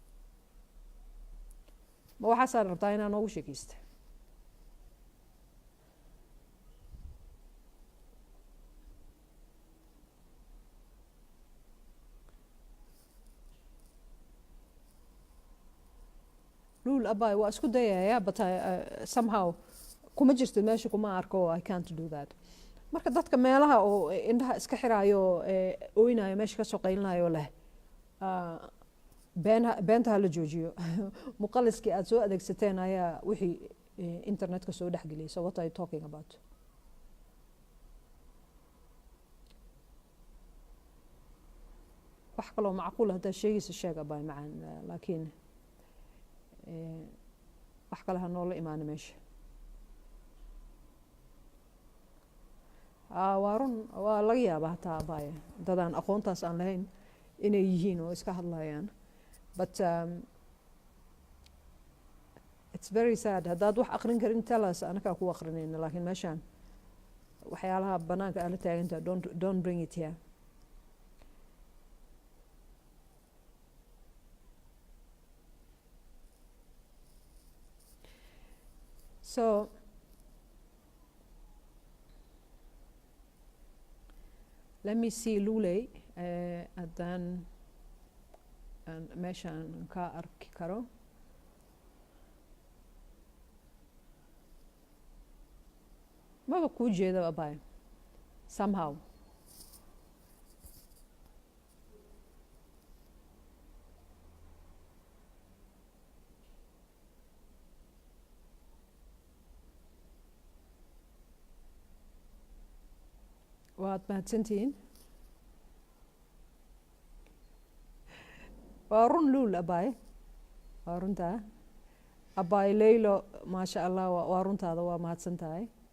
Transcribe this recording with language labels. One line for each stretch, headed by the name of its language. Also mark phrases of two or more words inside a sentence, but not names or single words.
Somali: ma waxaasaa rabtaa inaa noogu sheekaysta luul abaay waa isku dayaya
English: but somehow
Somali: kuma jirto meesha kuma arko
English: I can't do that
Somali: marka dadka meelaha oo indhaha iska xiraayo ooynayo meesha ka soo qaylinayo leh beenta la joojiyo muqaliskii aad soo adeegsateen ayaa wixii internetka soo dhexgeliyay
English: so what are you talking about
Somali: wax kaloo macquul haddaa sheegaysa sheeg abaay macaan laakiin wax kale ha noola imaana meesha waa run waa laga yaabaa hataa abaaya dadaan aqoontaas aan lahayn inay yihiin oo iska hadlayaan but
English: it's very sad
Somali: haddaad wax aqrin karin talas anakaa ku aqrinayna laakiin meeshaan waxyaalaha banaanka aala taagantaa
English: don't bring it here so let me see
Somali: Luley haddaan meeshaan ka arki karo maba kuu jeeda abaay somehow waad mahadsantihiin waa run luul abaay waa runtaa abaay leylo
Arabic: ما شاء الله
Somali: waa runtaada waa mahadsan tahay